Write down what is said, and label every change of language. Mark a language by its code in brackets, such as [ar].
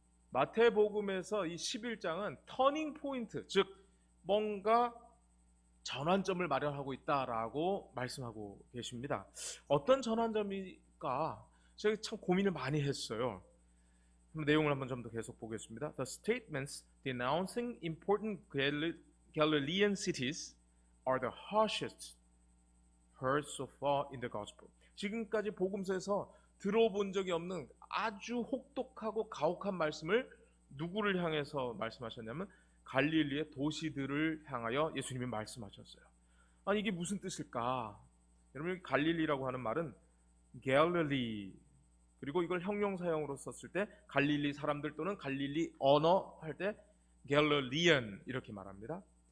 [ko] 마태복음에서 이 11장은 터닝 포인트, 즉 뭔가 전환점을 마련하고 있다라고 말씀하고 계십니다. 어떤 전환점일까? 제가 참 고민을 많이 했어요. 내용을 한번 좀 더 계속 보겠습니다. [en] The statements denouncing important Galilean cities are the harshest heard so far in the gospel. [ko] 지금까지 복음서에서 들어본 적이 없는 아주 혹독하고 가혹한 말씀을 누구를 향해서 말씀하셨냐면 갈릴리의 도시들을 향하여 예수님이 말씀하셨어요. 아니 이게 무슨 뜻일까? 여러분, 갈릴리라고 하는 말은 갤릴리, 그리고 이걸 형용사형으로 썼을 때 갈릴리 사람들 또는 갈릴리 언어 할 때 갤릴리언 이렇게 말합니다.